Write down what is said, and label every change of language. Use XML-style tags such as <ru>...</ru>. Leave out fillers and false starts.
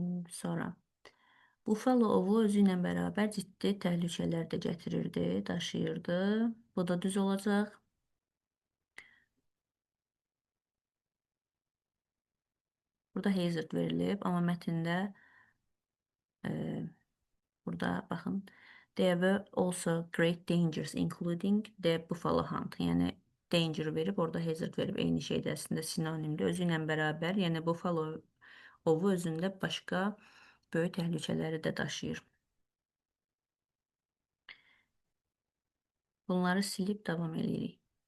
<az>Sonra Buffalo ovu özü ilə bərabər ciddi təhlükələr də gətirirdi, daşıyırdı. Bu da düz olacaq. Burada hazard verilib, amma mətndə burada baxın.</az> <en>There were also great dangers including the buffalo hunt.</en> <az>Yəni danger verib, orada hazard verib. Eyni şeydə əslində sinonimdir. Özü ilə bərabər, yəni buffalo ovu özündə başqa böyük təhlükələri də daşıyır. Bunları silib davam edirik.</az>